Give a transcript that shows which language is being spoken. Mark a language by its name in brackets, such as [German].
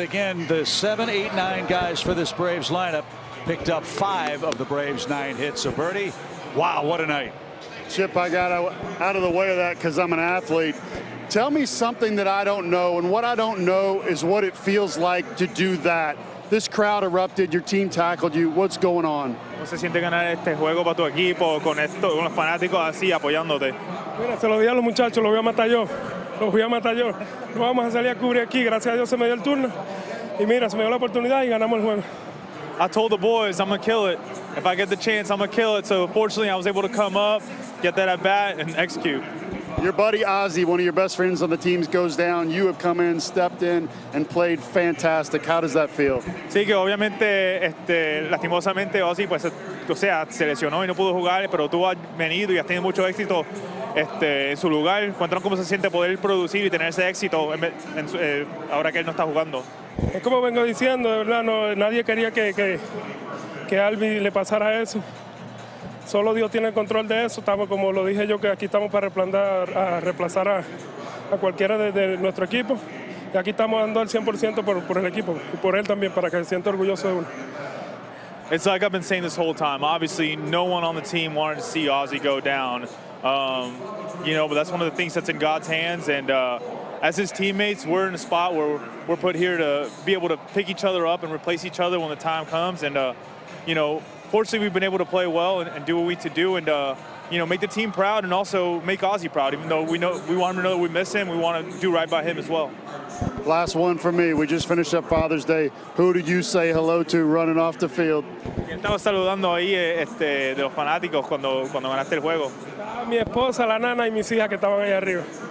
[English] Again, the 7, 8, 9 guys for this Braves lineup picked up 5 of the Braves' 9 hits. So Birdie, wow, what a night. Chip, I got out of the way of that because I'm an athlete. Tell me something that I don't know, and what I don't know is what it feels like to do that. This crowd erupted, your team tackled you. What's going on? [Spanish] ¿Cómo se siente ganar este juego para tu equipo con los fanáticos así apoyándote? Mira, se lo di a los muchachos, los voy a matar yo. Los voy a matar yo. No vamos a salir a cubrir aquí. Gracias a Dios se me dio el turno. Y mira, se me dio la oportunidad y ganamos el juego. [English] I told the boys I'm going to kill it. If I get the chance, I'm going to kill it. So fortunately, I was able to come up, get that at bat, and execute. Your buddy Ozzie, one of your best friends on the team, goes down. You have come in, stepped in, and played fantastic. How does that feel? [Spanish] Sí, que obviamente, lastimosamente, Ozzie, pues, o sea, se lesionó y no pudo jugar, pero tú has venido y has tenido mucho éxito en su lugar. Cuéntanos cómo se siente poder producir y tener ese éxito ahora que él no está jugando. Es como vengo diciendo, de verdad, nadie quería que Albi le pasara eso. Solo Dios tiene el control de eso. Estamos, como lo dije yo, que aquí estamos para reemplazar a cualquiera de nuestro equipo. Y aquí estamos dando el 100% por el equipo y por él también, para que se sienta orgulloso de uno. [English] It's like I've been saying this whole time. Obviously, no one on the team wanted to see Ozzie go down. But that's one of the things that's in God's hands. And as his teammates, we're in a spot where we're put here to be able to pick each other up and replace each other when the time comes. And, fortunately, we've been able to play well and do what we need to do and, make the team proud and also make Ozzie proud. Even though we want him to know that we miss him, we want to do right by him as well. Last one for me. We just finished up Father's Day. Who did you say hello to running off the field? [Spanish] Estamos saludando ahí de los fanáticos cuando ganaste el juego. Mi esposa, la nana y mis hijas que estaban ahí arriba.